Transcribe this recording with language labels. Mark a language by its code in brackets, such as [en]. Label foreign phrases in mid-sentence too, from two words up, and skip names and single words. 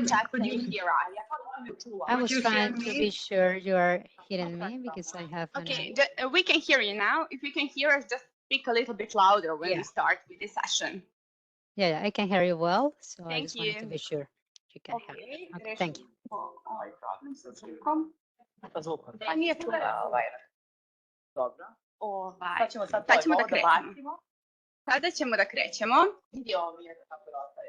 [en] Could you hear us? I was Could you trying hear to me? be sure you are hearing me because I have an. Okay, we can hear you now. If you can hear us, just speak a little bit louder when we start with this session. Yeah, I can hear you well, so I Thank just wanted to you. be sure you can hear me. Okay, thank you. [sr] Ovaj problem sa zvukom. Pa nije čula Dobro. Sad ćemo da krećemo. Sada ćemo da krećemo. Vidi ovo mi je kako da ostaje.